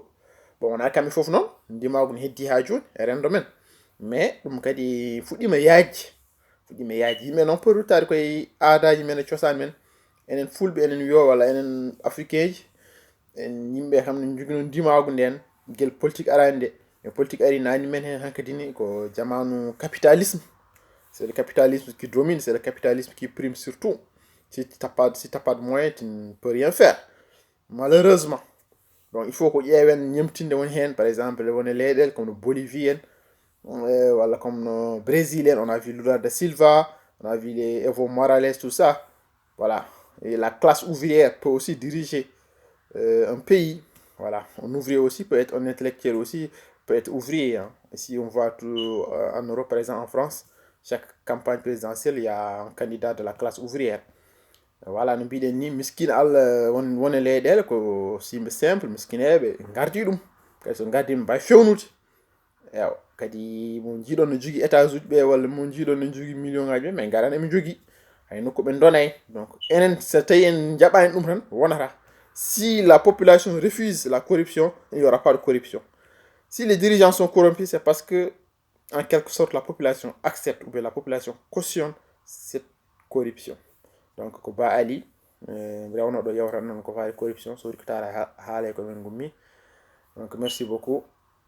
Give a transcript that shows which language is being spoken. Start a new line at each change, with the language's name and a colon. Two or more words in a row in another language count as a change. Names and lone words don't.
Fula: Bon wona kamɓe fof noon ndimagu ne heddi ha joni e rendo men, mais ɗum kadi fuɗɗima yajji yimɓe noon poti ruttade koye aadaji men e cosaan men, enen fulɓe enen wiyo walla enen africain ji en yimɓe kam ne jogino ndimagu nden guel politique arani nde. Mais politique ari nani men hen hankkadine ko jamanu capitalisme.
French: C'est le capitalisme qui domine, c'est le capitalisme qui prime surtout. Si tu n'as pas de moyens, tu ne peux rien faire. Malheureusement. Donc il faut qu'on y ait un par exemple, les comme le Bolivien, voilà, comme le Brésilien, on a vu Lula da Silva, on a vu les Evo Morales, tout ça. Voilà. Et la classe ouvrière peut aussi diriger un pays. Voilà. Un ouvrier aussi peut être un intellectuel aussi, peut être ouvrier. Hein. Et si on voit tout en Europe, par exemple en France, chaque campagne présidentielle, il y a un candidat de la classe ouvrière. Voilà,
Fula: no mbiɗen ni miskine Allah woni leyɗele ko simple simple miskineɓe gardi ɗum kadi so gardima mbawi fewnude ewa kadi mo jiiɗon no jogui étage uji ɓe walla mo jiiɗon no jogui million ngaji ɓe mais garan emin jogui hay nokku ɓe donay donc enen so tawi en jaɓani ɗum tan wonata.
French: Si la population refuse la corruption, il n'y aura pas de corruption. Si les dirigeants sont corrompus, c'est parce que en quelque sorte la population accepte ou bien la population cautionne cette corruption.
Fula: Donc ko ba ali rewno ɗo yewtan noon ko fawi corruption so ko tara haale ko men gummi.
French: Donc merci beaucoup.